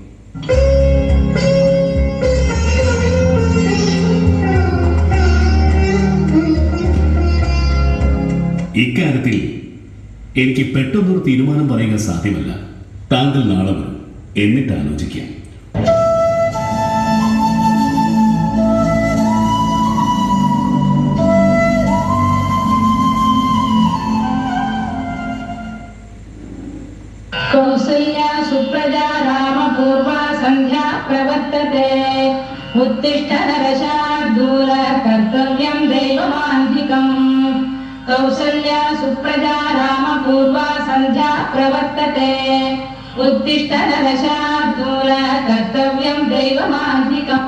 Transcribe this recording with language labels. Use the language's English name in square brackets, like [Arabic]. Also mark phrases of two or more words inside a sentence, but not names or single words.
[Malayalam] ഇക്കാര്യത്തിൽ എനിക്ക് പെട്ടെന്നൊരു തീരുമാനം പറയുക സാധ്യമല്ല. താങ്കൾ നാളെ വരും, എന്നിട്ട് ആലോചിക്കാം. [Sanskrit] कौसल्या सुप्रजा रामपूर्वा सन्ध्या प्रवर्तते उत्तिष्ठ नरशार्दूल कर्तव्यं दैवमान्धिकम् कौसल्या सुप्रजा रामपूर्वा सन्ध्या प्रवर्तते उत्तिष्ठ नरशार्दूल कर्तव्यं दैवमान्धिकम्.